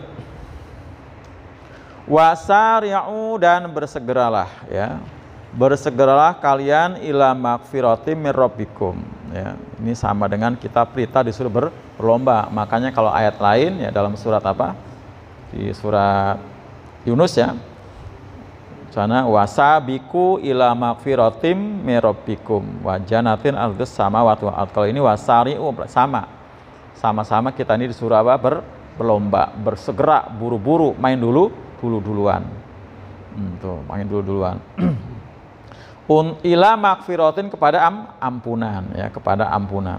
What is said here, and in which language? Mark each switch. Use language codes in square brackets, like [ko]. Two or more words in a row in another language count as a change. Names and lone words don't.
[id] Wasari'u, dan bersegeralah, ya. bersegeralah kalian [ar] إلى مغفرة من ربكم. [id] Ya, ini sama dengan kita perintah disuruh berlomba. Makanya kalau ayat lain ya dalam surat apa? Di surat Yunus ya. Sana [ar] وسابقوا إلى مغفرة من ربكم وجنة عرضها السماوات والأرض. [id] Kalau ini wasari'u sama-sama kita ini disuruh apa? Berlomba, bersegera, buru-buru, main duluan. Tuh, main duluan. [ar] إلى مغفرة [id] kepada ampunan ya, kepada ampunan.